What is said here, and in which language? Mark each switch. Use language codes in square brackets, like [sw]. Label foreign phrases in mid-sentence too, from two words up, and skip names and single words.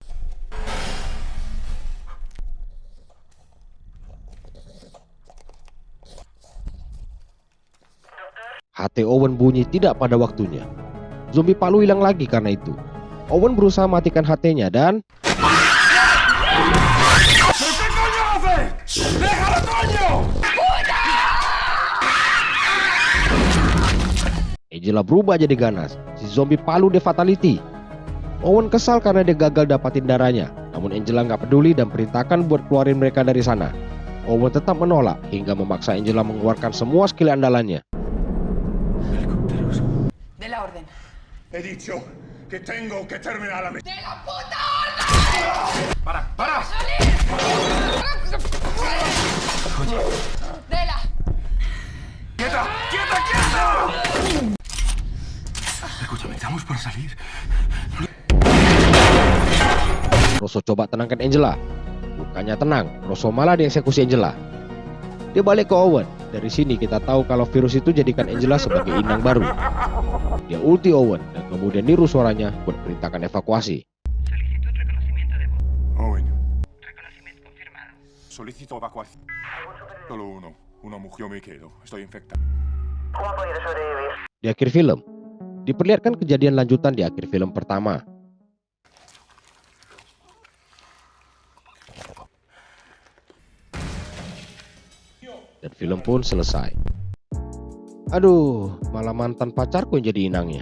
[id] HT Owen bunyi tidak pada waktunya. Zombie palu hilang lagi karena itu. Owen berusaha matikan HT-nya dan [es] ¿Qué coño haces? ¡Déjalo, coño! [id] Angela berubah jadi ganas. Si zombie palu dia fatality. Owen kesal karena dia gagal dapatin darahnya. Namun Angela nggak peduli dan perintahkan buat keluarin mereka dari sana. Owen tetap menolak hingga memaksa Angela mengeluarkan semua skill andalannya. [es] De la orden. He dicho que tengo que terminar la misión. ¡De la puta orden! ¡Para! ¡De la! ¡Quieta! Escúchame, estamos para salir. [id] Rosso coba tenangkan Angela. Bukannya tenang, Rosso malah dieksekusi Angela. Dia balik ke Owen. Dari sini kita tahu kalau virus itu jadikan Angela sebagai inang baru. Dia ulti Owen dan kemudian niru suaranya buat perintahkan evakuasi. [es] Owen. Solicito evacuación. Solo uno. Una mujer, me quedo. Estoy infectado. [id] Di akhir film, diperlihatkan kejadian lanjutan di akhir film pertama. Dan film pun selesai. Aduh, malah mantan pacarku yang jadi inangnya.